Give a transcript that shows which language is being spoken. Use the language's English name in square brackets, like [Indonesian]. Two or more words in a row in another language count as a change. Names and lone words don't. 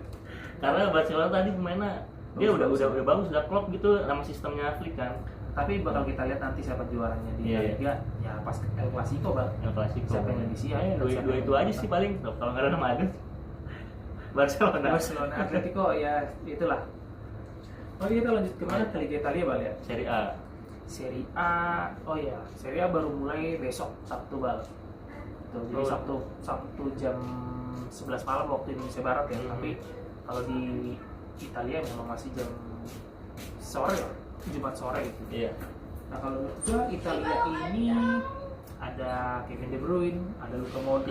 [Indonesian] Karena Barcelona tadi pemainnya dia udah bagus, udah klop gitu nama sistemnya Flick kan. Tapi bakal kita lihat nanti siapa juaranya di La Iya. Liga. Ya pas El Clasico bang. Yang klasik Siapa yang lebih siap? dua itu aja sih paling kalau nggak ada Madrid Barcelona Atletico ya itulah. Oke, kita lanjut kemana ke Liga Italia bal ya. Serie A. Serie A, oh ya, Serie A baru mulai besok Sabtu bal. Tuh, jadi Sabtu jam 11 malam waktu Indonesia Barat ya. Tapi kalau di Italia memang masih jam sore ya, Jumat sore gitu. Iya. Nah kalau menurut gua Italia ini ada Kevin De Bruyne, ada Luka Modric.